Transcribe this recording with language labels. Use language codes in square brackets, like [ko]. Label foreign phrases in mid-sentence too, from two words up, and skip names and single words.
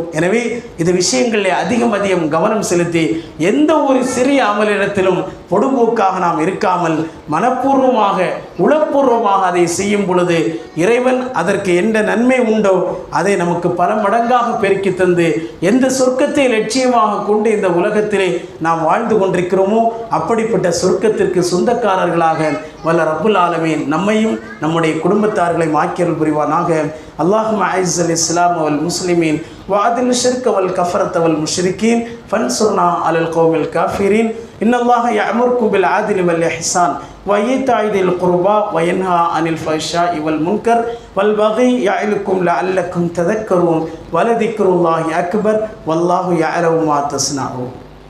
[ta] எனவே இந்த விஷயங்களில் அதிகம் கவனம் செலுத்தி எந்த ஒரு சிறிய அமலிடத்திலும் பொடுபோக்காக நாம் இருக்காமல் மனப்பூர்வமாக உளப்பூர்வமாக அதை செய்யும் பொழுது இறைவன் அதற்கு எந்த நன்மை உண்டோ அதை நமக்கு பல மடங்காக பெருக்கி தந்து எந்த சொர்க்கத்தை லட்சியமாக கொண்டு இந்த உலகத்திலே நாம் வாழ்ந்து கொண்டிருக்கிறோமோ அப்படிப்பட்ட சொர்க்கத்திற்கு சொந்தக்காரர்களாக வல்ல [ar] رب العالمين [ta] நம்மையும் நம்முடைய குடும்பத்தார்களை ஆக்கியருள் புரிவானாக. [ar] اللهم أعز الإسلام والمسلمين وأذل الشرك والكفرة والمشركين فانصرنا على القوم الكافرين. إن الله يأمركم بالعدل والإحسان وإيتاء ذي القربى وينهى عن الفحشاء والمنكر والبغي يعظكم لعلكم تذكرون ولذكر الله أكبر والله يعلم ما تصنعون.